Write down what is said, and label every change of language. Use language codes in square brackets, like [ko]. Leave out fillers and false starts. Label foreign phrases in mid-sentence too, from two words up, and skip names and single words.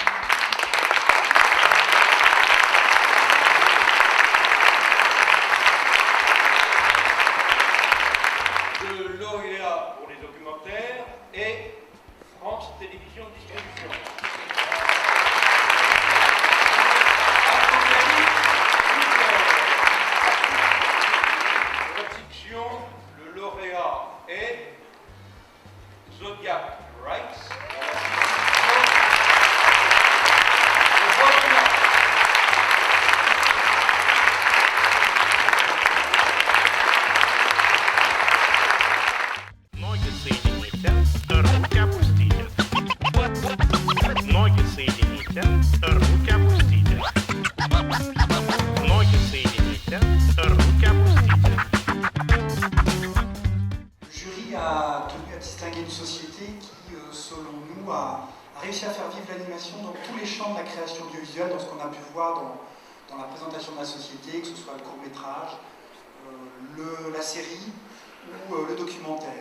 [fr] Le lauréat pour les documentaires et France Télévisions Distribution. Fiction, le lauréat est Zodiac Rights. [ru] Ноги соедините, руки опустите. Ноги соедините, руки опустите. Ноги соедините, руки опустите. [fr] Le jury a tenu à distinguer une société qui, selon nous, a réussi à faire vivre l'animation dans tous les champs de la création audiovisuelle, dans ce qu'on a pu voir dans la présentation de la société, que ce soit le court-métrage, la série ou le documentaire.